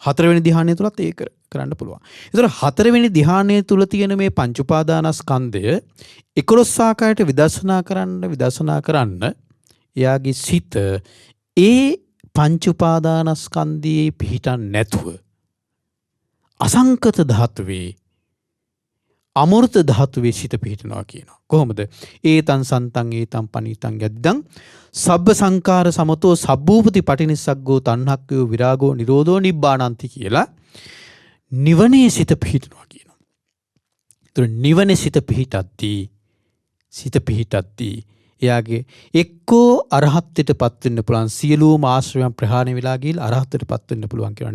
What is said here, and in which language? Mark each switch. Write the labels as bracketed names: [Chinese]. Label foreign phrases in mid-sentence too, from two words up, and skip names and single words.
[Sinhala] හතරවෙනි ධ්‍යානය තුලත් ඒක කරන්න පුළුවන්. ඒතර හතරවෙනි ධ්‍යානය තුල තියෙන මේ පංච උපාදානස්කන්ධය 11 ආකාරයට විදර්ශනා කරන්න එයාගේ සිත ඒ පංච උපාදානස්කන්ධයේ පිහිටන් නැතුව අසංකත ධාතුවේ අමෘත ධාතුවේ සිත පිහිටනවා කියනවා. කොහොමද? [Pali] ඒතං සන්තං ඒතං පනීතං යද්දං සබ්බ සංකාර සමතෝ සබ්බූපති පටිනිස්සග්ගෝ තණ්හක්ඛයෝ විරාගෝ නිරෝධෝ නිබ්බාණන්ති [Sinhala] කියලා නිවනේ සිත පිහිටනවා කියනවා. ඒතර නිවනේ සිත පිහිටද්දී එයාගේ එක්කෝ අරහත්ත්වයටපත් වෙන්න පුළුවන්, සියලුම ආශ්‍රයයන් ප්‍රහාණය වෙලා ගිහිල්ලා අරහත්ත්වයටපත් වෙන්න පුළුවන් කියනවා.